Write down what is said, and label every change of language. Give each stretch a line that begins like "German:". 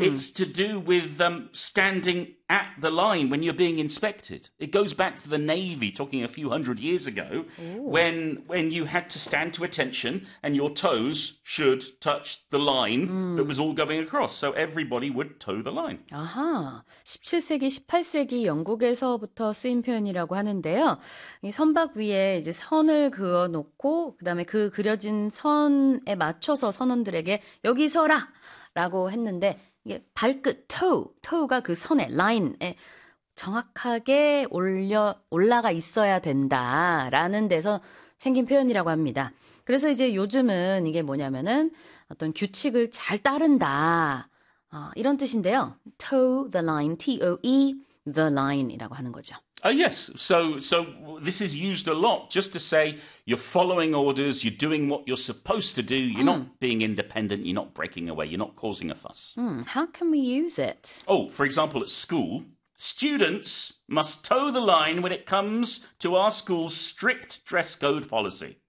English: It's to do with standing at the line when you're being inspected. It goes back to the Navy, talking a few hundred years ago, when you had to stand to attention and your toes should touch the line that was all going across. So everybody would toe the line. Aha.
Korean: 17세기, 18세기 영국에서부터 쓰인 표현이라고 하는데요. 이 선박 위에 이제 선을 그어놓고 그다음에 그 그려진 선에 맞춰서 선원들에게 여기 서라! 라고 했는데 이게 발끝 toe가 그 선에 line에 정확하게 올라가 있어야 된다라는 데서 생긴 표현이라고 합니다. 그래서 이제 요즘은 이게 뭐냐면은 어떤 규칙을 잘 따른다 이런 뜻인데요. toe the line, T-O-E the line이라고 하는 거죠.
English: Yes, so this is used a lot just to say you're following orders, you're doing what you're supposed to do, you're not being independent, you're not breaking away, you're not causing a fuss. How can we use it? Oh, for example, at school, students must toe the line when it comes to our school's strict dress code policy.